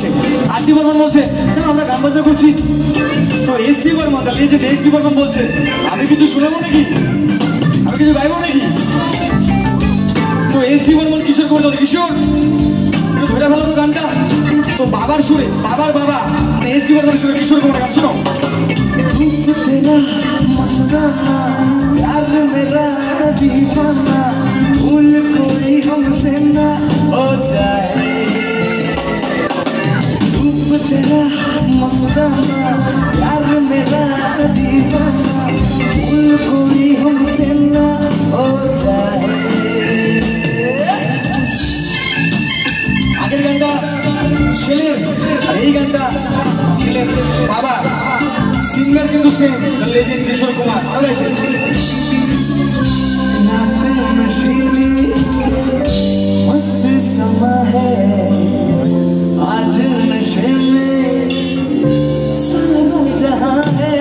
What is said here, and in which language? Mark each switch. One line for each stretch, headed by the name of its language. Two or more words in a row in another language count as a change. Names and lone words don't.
Bangla: আরটি বর্মন বলছে কেন আমরা গান বাজনা করছি? তো এসটি বর্মন,
English: the legend
Bangla: এসটি বর্মন বলছে আমি কিছু শুনবো নাকি, আমি কিছু গাইবো নাকি? তো এসটি বর্মন কিশোর কুমার বলে কিশোর একটু ধরে ফেলো তো গানটা। তো বাবার সুরে, বাবার বাবা মানে এসটি বর্মনের সুরে কিশোর কুমার গান শোনো।
Hindi: तेरा मस्ताना प्यार मेरा दीवाना भूल कोई हमसे ना हो जाए। रूप तेरा मस्ताना प्यार मेरा दीवाना भूल कोई हमसे ना हो जाए।
Bangla: আগের গানটা ছেলের আর এই গানটা ছেলের বাবা।
English: singer किंतु same the legend किशोर कुमार।
Hindi: नशीली मस्त समा है आज नशे में सारा जहां है।